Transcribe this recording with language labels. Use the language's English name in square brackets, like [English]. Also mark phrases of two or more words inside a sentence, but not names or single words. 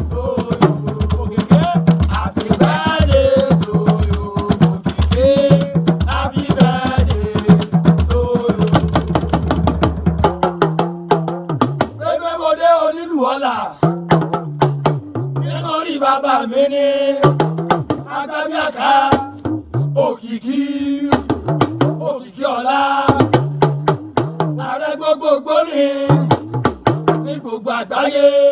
[Yoruba] Òkèké. [English] Happy birthday to you, Òkìkí. Happy birthday to you. [Yoruba] Pépé mo dé onílù ọ̀la. Nítorí bàbá mi ní Agbábíàká, Òkìkí, Òkìkí ọ̀la. Ààrẹ gbogbogbò ni ní gbogbo àgbáyé.